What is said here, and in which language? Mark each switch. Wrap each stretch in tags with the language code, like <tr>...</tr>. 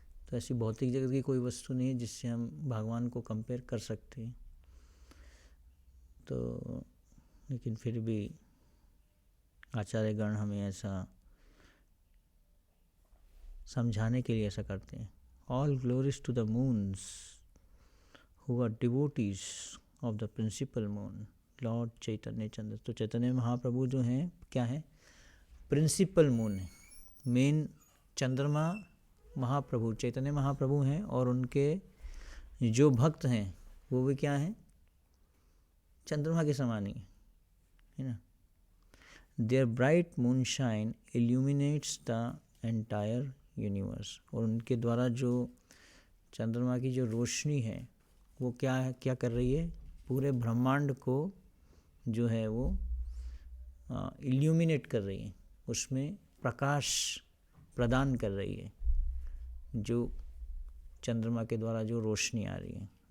<hi>तो ऐसी भौतिक जगत की कोई वस्तु नहीं है जिससे हम भगवान को कंपेयर कर सकते हैं। तो लेकिन फिर भी आचार्यगण हमें ऐसा समझाने के लिए ऐसा करते हैं।</hi> <en>All glories to the moons who are devotees of the principal moon, Lord Chaitanya Chandra.</en> <hi>तो चैतन्य महाप्रभु जो हैं क्या है? प्रिंसिपल मून है, मेन चंद्रमा महाप्रभु चैतन्य महाप्रभु हैं। और उनके जो भक्त हैं वो भी क्या हैं? चंद्रमा के समान ही है ना।</hi> <en>Their bright moonshine illuminates the entire universe.</en> <hi>और उनके द्वारा जो चंद्रमा की जो रोशनी है वो क्या कर रही है? पूरे ब्रह्मांड को जो है वो इल्यूमिनेट कर रही है, उसमें प्रकाश प्रदान कर रही है, जो चंद्रमा के द्वारा जो रोशनी आ रही है।</hi>